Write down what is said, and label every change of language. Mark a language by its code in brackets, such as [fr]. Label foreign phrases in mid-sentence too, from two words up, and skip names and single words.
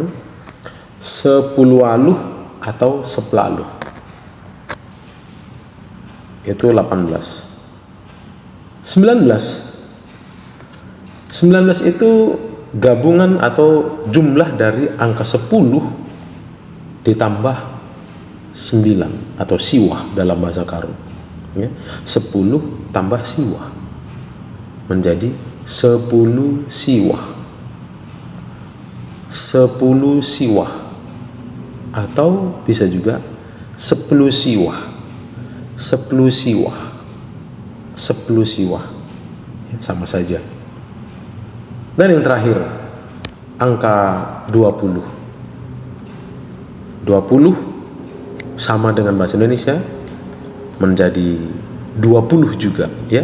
[id] 10 waluh atau 10 itu 18. 19 itu gabungan atau jumlah dari angka 10 ditambah 9 atau siwah dalam bahasa Karo ya. 10 tambah siwah menjadi 10 siwah. 10 siwah atau bisa juga 10 siwah. 10 siwah. 10 siwah. Sama saja. Dan yang terakhir, angka 20. 20 sama dengan bahasa Indonesia menjadi 20 juga, ya.